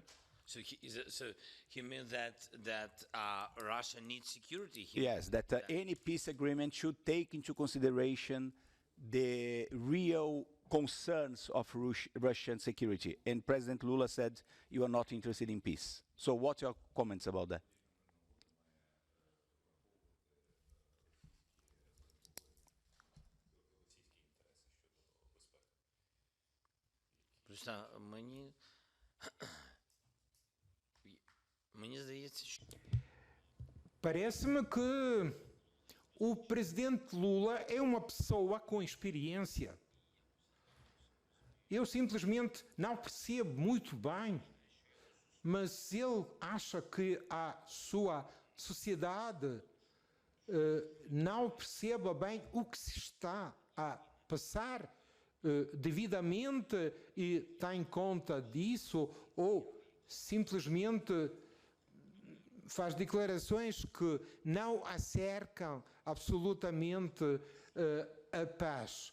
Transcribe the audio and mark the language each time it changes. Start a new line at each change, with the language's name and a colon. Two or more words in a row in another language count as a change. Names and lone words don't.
English: So he means that Russia needs security here. Yes, that any peace agreement should take into consideration the real concerns of Russian security. And President Lula said you are not interested in peace. So what are your comments about that?
Ukrainian: Мені здається, що
Portuguese: Parece-me que o presidente Lula é uma pessoa com experiência. Eu simplesmente não percebo muito bem, mas ele acha que a sua sociedade não perceba bem o que se está a passar devidamente e tem conta disso, ou simplesmente faz declarações que não acercam absolutamente a paz.